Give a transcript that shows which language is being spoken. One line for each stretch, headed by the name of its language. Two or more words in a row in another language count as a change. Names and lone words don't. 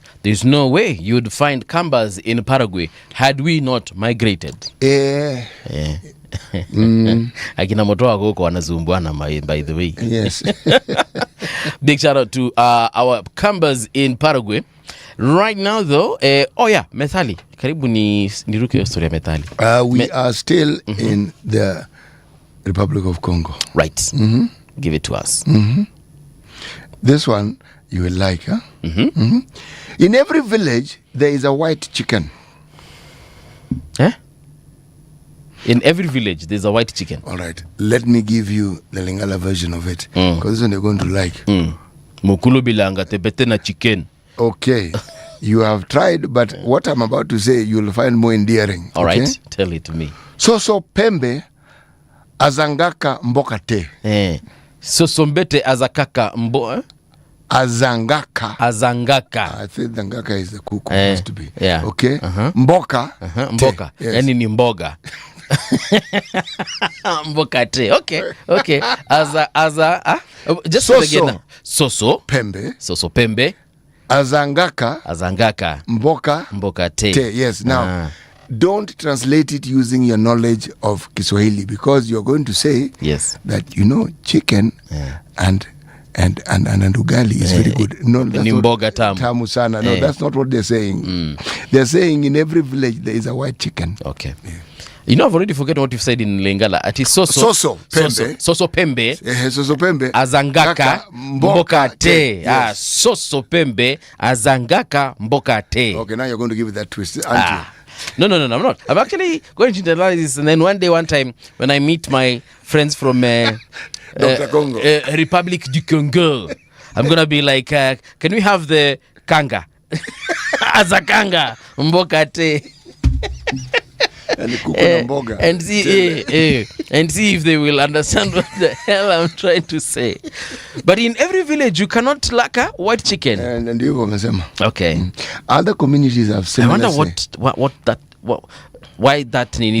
English: There's no way you'd find Kambas in Paraguay had we not migrated.
Swahili: Akina Motoa Goko wanazumbuana,
English: by the way. Yes. Big shout out to our Kambas in Paraguay. Right now though, methali.
Swahili: Karibu niruke story ya methali.
English: We are still in the Republic of Congo. Right. Give it to us. This one you will like, huh? In every village there is a white chicken. In every village there's a white chicken. All right, let me give you the Lingala version of it, because this one you're going to like.
Lingala: Mukulu bilanga tepete na chicken.
English: Okay. You have tried, but what I'm about to say you'll find more endearing. All right, tell it to me.
Lingala: Soso pembe azangaka mboka te. Sosombete azakaka mbo. Azangaka. Azangaka.
English: I think the ngaka is the cook. Has to be. Yeah. Okay. Mboka. Mboka. Yes.
Swahili: Yani ni mboga.
Lingala: Mboka te. Okay.
English: Just Soso.
Lingala: again. Soso pembe. Azangaka. Mboka te.
English: Yes. Now, don't translate it using your knowledge of Kiswahili, because you're going to say that chicken and ugali is very good. No, that's
Swahili: Nimboga tamu sana.
English: No, that's not what they're saying. They're saying in every village there is a white chicken. Okay. Yeah. I've already forgotten what you've said in Lingala.
Lingala: Ati soso pembe. Soso pembe. Azangaka mboka te.
English: Yes.
Lingala: Soso pembe. Azangaka mboka te.
English: Okay, now you're going to give it that twist, aren't you? No, I'm not. I'm actually going to internalize this, and then one time, when I meet my friends from Dr. Congo. Republic du Congo, I'm going to be like, can we have the kanga?
Lingala: Azakanga mboka te.
English: And see if they will understand what the hell I'm trying to say. But in every village you cannot lack a white chicken. And you wamesema. Okay. Other communities have similar. I wonder why that is significant.